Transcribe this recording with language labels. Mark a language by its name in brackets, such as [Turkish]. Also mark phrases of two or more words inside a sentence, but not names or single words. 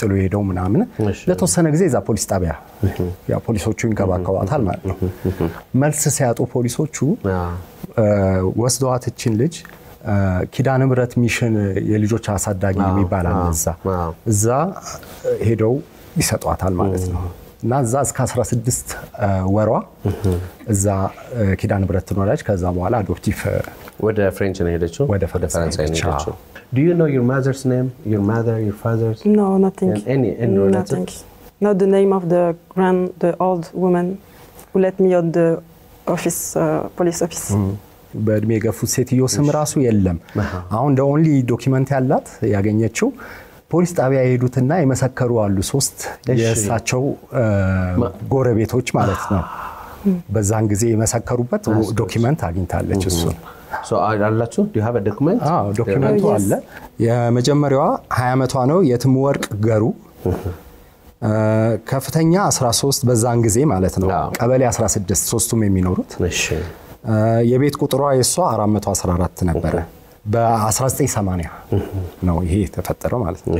[Amharic] ጥሎ ሄደው ምናምን ለተወሰነ ጊዜ እዛ ፖሊስ ጣቢያ ያ ፖሊሶቹ ይንከባከባታል ማለት ነው መልስ ሲያጡ ፖሊሶቹ ወስደዋት እቺን ልጅ ኪዳነ ምሕረት ሚሽን የልጆች አሳዳጊ የሚባል አለ እዛ ሄደው ይሰጧታል ማለት ነው እና እዛ እስከ 16 ወሯ እዛ ኪዳነ ምሕረት ትኖራለች ከዛ በኋላ አዶፕቲቭ ወደ ፍሬንች ነው ሄደችው ወደ ፈረንሳይ ነው ሄደችው [English] Do you know your mother's name, your mother, your father's? No, nothing. Any nothing. Not the name of the old woman who let me out the office, police office. [Amharic] በእድሜ የገፉት ሴትዮ ስም ራሱ የለም አሁን [English] the only document [Amharic] ያላት ያገኘችው ፖሊስ ጣቢያ የሄዱትና የመሰከሩ አሉ 3 የሳቸው ጎረቤቶች ማለት ነው በዛን ጊዜ የመሰከሩበት ዶክመንት አግኝታለች እሱ [English] So አላችሁ do you have a document? [Amharic] ዶክመንቱ አለ የመጀመሪያዋ 20 ዓመቷ ነው የትም ወርቅ ገሩ ከፍተኛ 13 በዛን ጊዜ ማለት ነው ቀበሌ 16 ሶስቱም የሚኖሩት እሺ የቤት ቁጥሯ የሷ 414 ነበር በ1980 ነው ይሄ ተፈጠረው ማለት ነው